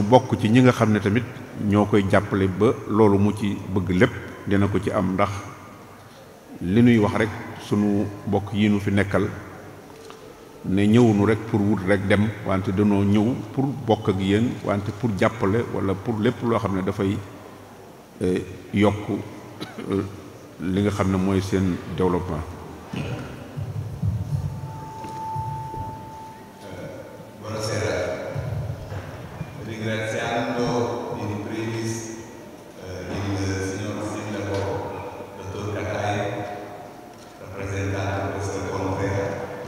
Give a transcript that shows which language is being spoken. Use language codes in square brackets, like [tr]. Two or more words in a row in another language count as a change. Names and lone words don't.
[wo] bokk ci ñi nga xam ne tamit ñoo koy jàppale ba loolu mu ci bëgg lépp dina ko ci am ndax li nuy wax rek sunu bokk yi nu fi nekkal ne ñëwunu rek pour wut rek dem wante danoo ñëw pour bokk ak yéen wante pour jàppale wala pour lépp loo xam ne dafay yokk li nga xam ne mooy seen développement. [it] Buonasera, ringraziando in primis il signor Sindaco Dottor Catai, rappresentante questa conferenza,